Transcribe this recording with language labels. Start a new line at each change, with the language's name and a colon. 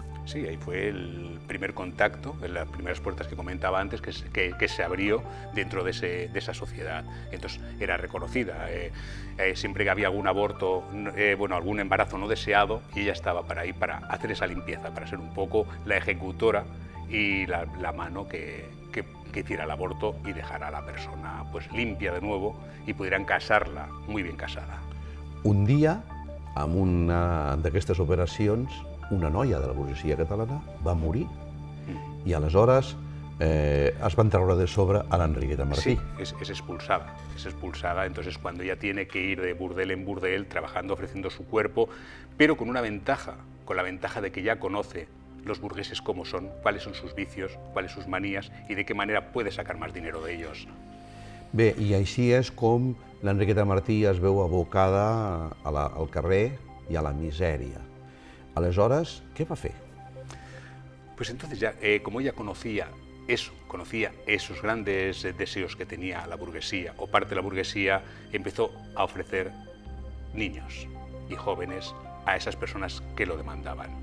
Spanish: Sí, ahí fue el primer contacto, las primeras puertas que comentaba antes, que se abrió dentro de esa sociedad. Entonces era reconocida. Siempre que había algún aborto, bueno, algún embarazo no deseado, y ella estaba para ahí para hacer esa limpieza, para ser un poco la ejecutora y la mano que hiciera el aborto y dejara a la persona pues limpia de nuevo y pudieran casarla muy bien casada.
Catalan: Un dia, amb una d'aquestes operacions, una noia de la burgesia catalana va morir i aleshores es van treure de sobre a l'Enriqueta Martí.
Spanish: Sí, es expulsada, entonces cuando ella tiene que ir de burdel en burdel, trabajando, ofreciendo su cuerpo, pero con una ventaja, con la ventaja de que ya conoce los burgueses cómo son, cuáles son sus vicios, cuáles sus manías y de qué manera puede sacar más dinero de ellos.
Catalan: Bé, i així és com l'Enriqueta Martí es veu abocada al carrer i a la misèria. Aleshores, què va fer?
Spanish: Pues entonces ya, como ella conocía esos grandes deseos que tenía la burguesía o parte de la burguesía, empezó a ofrecer niños y jóvenes a esas personas que lo demandaban.